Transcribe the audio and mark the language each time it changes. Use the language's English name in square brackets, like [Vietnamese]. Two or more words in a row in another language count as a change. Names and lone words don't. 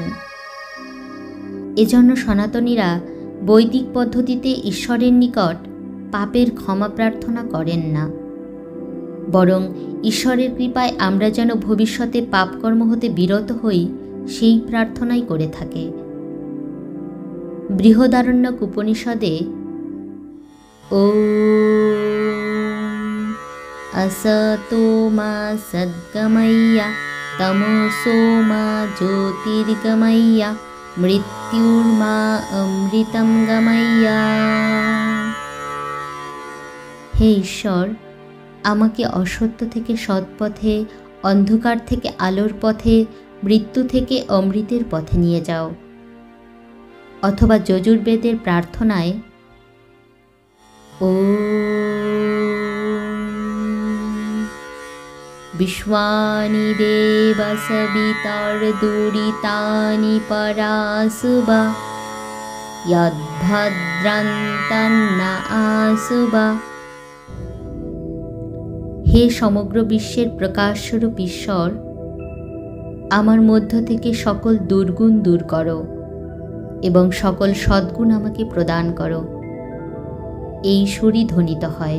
[Bangla] এজন্য সনাতনীরা বৈদিক পদ্ধতিতে ঈশ্বরের নিকট পাপের ক্ষমা প্রার্থনা করেন না, বরং ঈশ্বরের কৃপায় আমরা যেন ভবিষ্যতে পাপকর্ম হতে বিরত হই সেই প্রার্থনাই করে থাকে। [Sanskrit] বৃহদারণ্যক উপনিষদে ওম असतो मा सद्गमय्य तमसो मा ज्योतिर्गमय्य मृत्युर्मा अमृतं गमय्य। [Bangla] হে ঈশ্বর, আমাকে অসত্য থেকে সৎপথে, অন্ধকার থেকে আলোর পথে, মৃত্যু থেকে অমৃতের পথে নিয়ে যাও। অথবা যজুর্বেদের প্রার্থনায় [Sanskrit] विश्वानि देव सवितर्दुरितानि परासुबा यद्भद्रन्तन्न आसुबा। [Bangla] হে সমগ্র বিশ্বের প্রকাশস্বরূপ ঈশ্বর, আমার মধ্য থেকে সকল দুর্গুণ দূর করো এবং সকল সদ্গুণ আমাকে প্রদান করো। এই সুরই ধ্বনিত হয়।